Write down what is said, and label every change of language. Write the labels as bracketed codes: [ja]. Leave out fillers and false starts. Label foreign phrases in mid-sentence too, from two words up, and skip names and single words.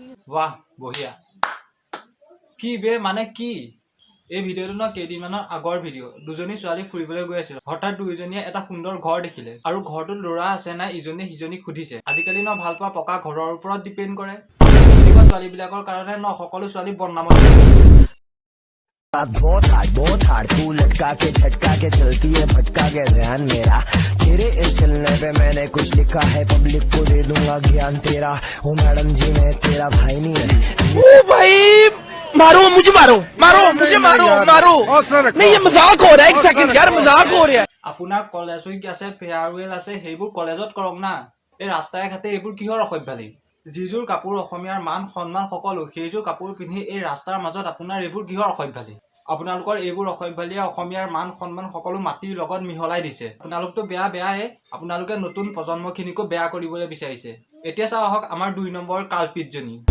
[as] বাহ বঢ়িয়া কি বে মানে কি এই ভিডিওটো ন কেইদিনমানৰ আগৰ ভিডিও দুজনী ছোৱালী ফুৰিবলৈ গৈ আছিল হঠাৎ দুইজনীয়ে এটা সুন্দৰ ঘৰ দেখিলে আৰু ঘৰটোত ল'ৰা আছে না ইজনীয়ে সিজনীক সুধিছে আজিকালি ন ভাল পোৱা পকা ঘৰৰ ওপৰত ডিপেণ্ড কৰে এনেকুৱা ছোৱালীবিলাকৰ কাৰণে ন সকলো ছোৱালী বদনামত [hi] बहुत हार्ड तू लटका के झटका के चलती है भटका के ध्यान मेरा तेरे इस चलने पे मैंने कुछ लिखा है पब्लिक को दे दूंगा ज्ञान तेरा ओ मैडम जी मैं तेरा भाई नहीं है ओ भाई मारो मुझे मारो नहीं ये मजाक हो रहा है एक सेकंड यार मजाक हो रहा है [as] আপোনাৰ কলেজ উইক আছে ফেয়াৰৱেল আছে সেইবোৰ কলেজত কৰক না এই ৰাস্তাই ঘাটে এইবোৰ কিহৰ অসভ্যালি যিযোৰ কাপোৰ অসমীয়াৰ মান সন্মান সকলো সেইযোৰ কাপোৰ পিন্ধি এই ৰাস্তাৰ মাজত আপোনাৰ এইবোৰ কিহৰ অসভ্যালি আপোনালোকৰ এইবোৰ অসভ্যালিয়ে অসমীয়াৰ মান সন্মান সকলো মাটিৰ লগত মিহলাই দিছে আপোনালোকতো বেয়াই আপোনালোকে নতুন প্ৰজন্মখিনিকো বেয়া কৰিবলৈ বিচাৰিছে এতিয়া চাও আহক আমাৰ 2 নম্বৰ কালপিতজনী